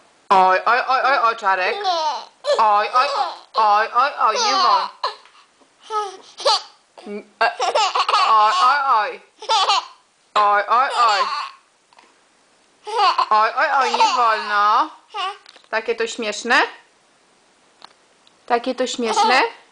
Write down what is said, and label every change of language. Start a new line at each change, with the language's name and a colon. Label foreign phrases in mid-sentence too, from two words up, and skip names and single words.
Polish: Oj, oj, oj, oj, oj, Czarek. Oj, oj, oj, oj, oj, nie wolno. Oj, oj, oj. Oj, oj, oj. Oj, oj, oj, nie wolno. Takie to śmieszne? Takie to śmieszne?